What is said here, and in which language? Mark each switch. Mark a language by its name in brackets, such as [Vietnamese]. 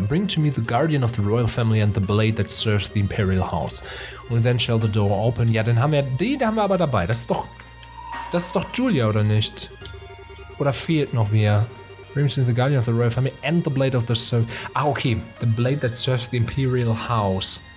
[English] Bring to me the guardian of the royal family and the blade that serves the imperial house. And then shall the door open. [German] Ja, dann haben wir... Den haben wir aber dabei. Das ist doch Julia, oder nicht? Oder fehlt noch wer? [English] Bring to me the guardian of the royal family and the blade of the servant... Ah, okay. The blade that serves the imperial house.